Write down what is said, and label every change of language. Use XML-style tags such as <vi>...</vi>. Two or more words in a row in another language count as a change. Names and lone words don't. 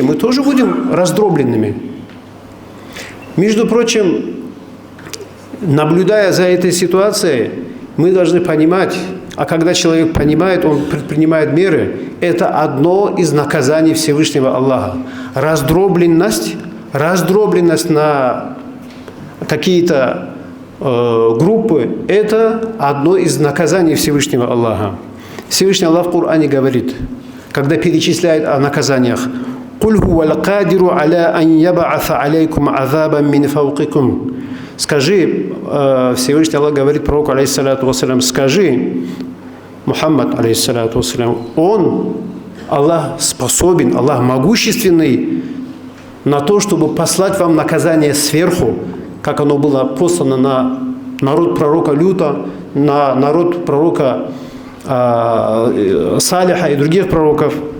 <ru>Мы тоже будем раздробленными. Между прочим, наблюдая за этой ситуацией, мы должны понимать, а когда человек понимает, он предпринимает меры, это одно из наказаний Всевышнего Аллаха. Раздробленность на какие-то группы, это одно из наказаний Всевышнего Аллаха. Всевышний Аллах в Коране говорит, когда перечисляет о наказаниях,</ru> <ar>«قل هو القادر على أن يبعث عليكم عذابا من فوقكم».</ar> <ru>Скажи, Всевышний Аллах говорит пророку,</ru> <ar>عليه الصلاة والسلام,</ar> <ru>скажи, Мухаммад,</ru> <ar>عليه الصلاة والسلام,</ar> <ru>он, Аллах способен, Аллах могущественный на то, чтобы послать вам наказание сверху, как оно было послано на народ пророка Люта, на народ пророка Салиха и других пророков.</ru>